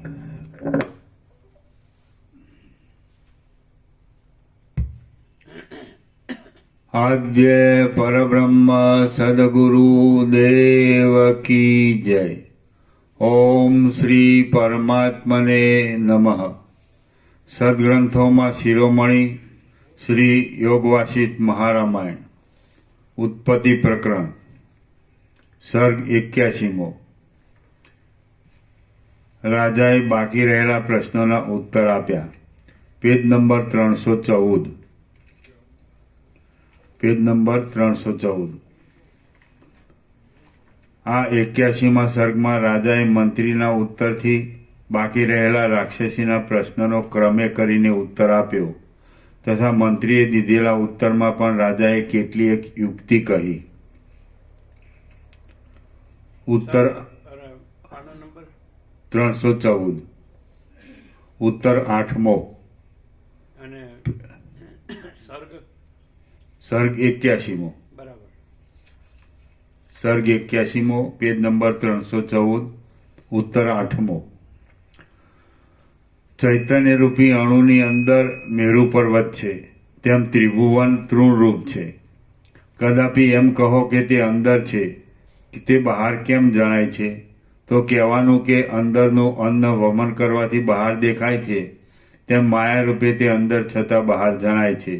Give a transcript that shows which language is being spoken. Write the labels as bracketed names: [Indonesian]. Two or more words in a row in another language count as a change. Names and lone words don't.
[Hindi] आद्य परब्रह्म सद्गुरु देव की जय। [Sanskrit] ओम श्री परमात्मने नमः। [Gujarati] સદ્ગ્રંથોં શિરોમણિ શ્રી યોગવાસિત મહારામાયણ ઉત્પત્તિ પ્રકરણ સર્ગ 81મો। રાજાએ બાકી રહેલા પ્રશ્નોના ઉત્તર આપ્યા। પેજ નંબર 314। પેજ નંબર 314। આ 81મા સર્ગમાં રાજાએ મંત્રીના ઉત્તરથી બાકી રહેલા રાક્ષસીના પ્રશ્નોનો ક્રમે કરીને ઉત્તર આપ્યો તથા મંત્રીએ દીધેલા ઉત્તરમાં પણ રાજાએ કેટલીક યુક્તિ કહી। उत्तर આનો નંબર 314 ઉત્તર 8મો અને સર્ગ સર્ગ 81મો। બરાબર। સર્ગ 81મો પેજ નંબર 314 ઉત્તર 8મો. ચૈતન્યરૂપી અણુની અંદર મેરુ પર્વત છે, તેમ ત્રિભુવન તૃણરૂપ છે. કદાપી એમ કહો કે તે અંદર છે, તે બહાર કેમ જણાય છે? તો કહેવાનું કે અંદરનું અન્ન વમન કરવાથી બહાર દેખાય છે, તેમ માયા રૂપે તે અંદર છતાં બહાર જણાય છે.